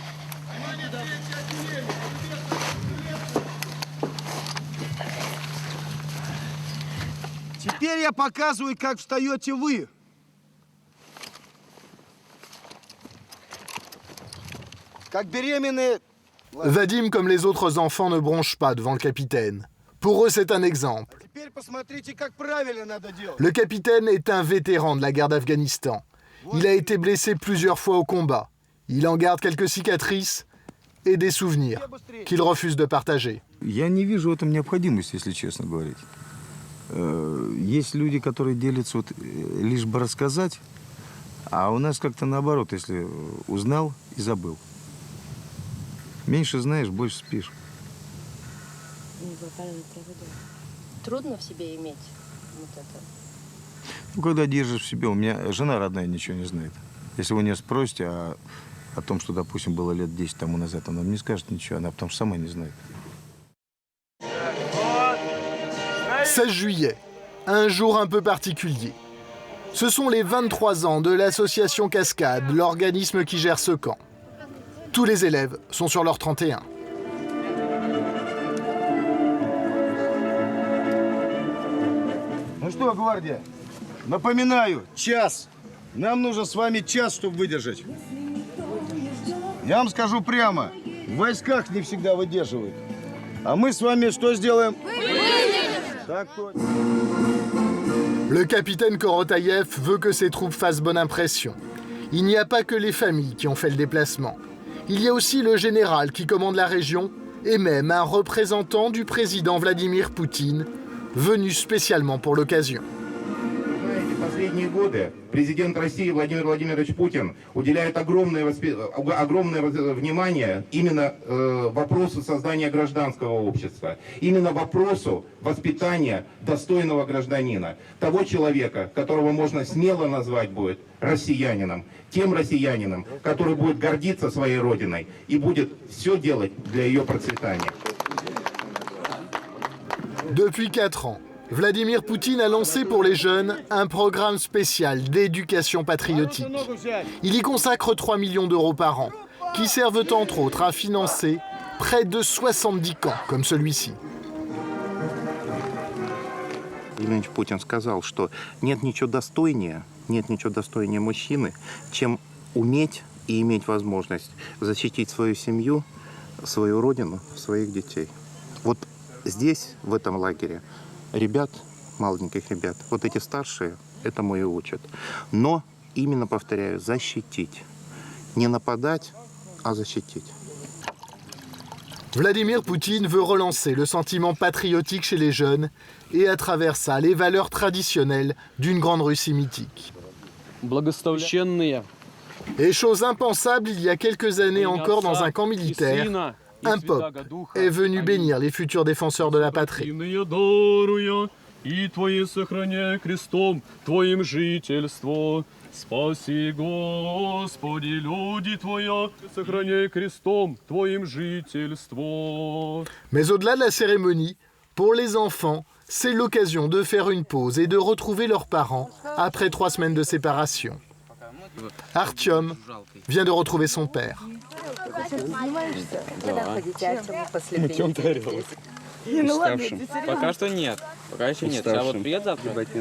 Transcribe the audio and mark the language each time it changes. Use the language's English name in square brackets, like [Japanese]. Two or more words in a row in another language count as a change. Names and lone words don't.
[Russian] Теперь я показываю, как встаете вы. Как беременные... [French] Vadim, comme les autres enfants, ne bronche pas devant le capitaine. Pour eux, c'est un exemple. [Russian] Теперь посмотрите, как правильно надо делать. [French] Le capitaine est un vétéran de la guerre d'Afghanistan. Il a été blessé plusieurs fois au combat. Il en garde quelques cicatrices et des souvenirs qu'il refuse de partager. [Russian] Я не вижу в этом необходимости, если честно говорить. Есть люди, которые делятся лишь бы рассказать, а у нас как-то наоборот, если узнал и забыл. Меньше знаешь, больше спишь. Трудно в себе иметь вот это. Ну, когда держишь в себе, у меня жена родная ничего не знает. Если вы нее спросите о том, что, допустим, было lет 10 тому назад, она не скажет ничего, она потому что сама не знает. [French] 16 juillet, un jour un peu particulier. Ce sont les 23 ans de l'association Cascade, l'organisme qui gère ce camp. Tous les élèves sont sur leur 31. [Russian] Ну что, гвардия, напоминаю, час. Нам нужен с вами час, чтобы выдержать. Я вам скажу прямо, в войсках не всегда выдерживают. А мы с вами что сделаем? Так точно. [French] Le capitaine Korotayev veut que ses troupes fassent bonne impression. Il n'y a pas que les familles qui ont fait le déplacement. Il y a aussi le général qui commande la région et même un représentant du président Vladimir Poutine, venu spécialement pour l'occasion. [Russian] Последние годы президент России Владимир Владимирович Путин уделяет огромное внимание именно вопросу создания гражданского общества, именно вопросу воспитания достойного гражданина, того человека, которого можно смело назвать будет россиянином, тем россиянином, который будет гордиться своей родиной и будет все делать для ее процветания. [French] Depuis 4 ans, Vladimir Poutine a lancé pour les jeunes un programme spécial d'éducation patriotique. Il y consacre 3 millions d'euros par an, qui servent entre autres à financer près de 70 camps comme celui-ci. [Russian] Владимир Путин сказал, что нет ничего достойнее мужчины, чем уметь и иметь возможность защитить свою семью, свою родину, своих детей. Вот здесь, в этом лагере, ребят, маленьких ребят, вот эти старшие, этому и учат. Но именно, повторяю, защитить. Не нападать, а защитить. [French] Vladimir Poutine veut relancer le sentiment patriotique chez les jeunes et à travers ça les valeurs traditionnelles d'une grande Russie mythique. Et chose impensable il y a quelques années encore dans un camp militaire, un pop est venu bénir les futurs défenseurs de la patrie. [Church Slavic] Спаси, Господи, люди Твоя, сохраняй крестом Твоим жительство. [French] Mais au-delà de la cérémonie, pour les enfants, c'est l'occasion de faire une pause et de retrouver leurs parents après 3 semaines de séparation. Artyom vient de retrouver son père. [Russian] Пока что нет. Пока еще нет. Я вот приеду завтра.